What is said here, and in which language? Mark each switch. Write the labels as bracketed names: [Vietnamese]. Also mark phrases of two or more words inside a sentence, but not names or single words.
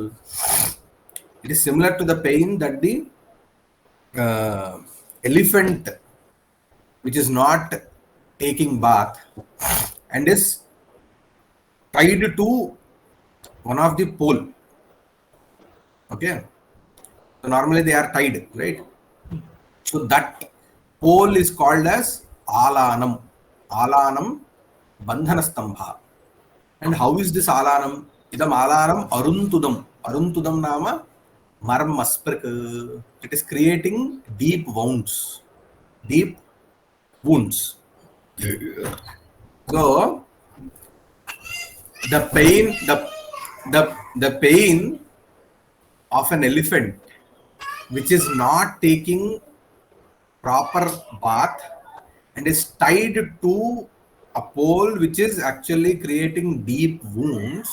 [English] It is similar to the pain that the elephant, which is not taking bath and is tied to one of the pole. Okay. So normally they are tied, right? So that pole is called as alanam. [Sanskrit] अलानं बन्धनस्तम्भः. [English] And how is this alanam? [Sanskrit] इदम् अलानम् अरुन्तुदम्. अरुन्तुदं नाम मर्मस्पृक्. [English] It is creating deep wounds. Deep wounds. So the pain of an elephant which is not taking proper bath and is tied to a pole which is actually creating deep wounds.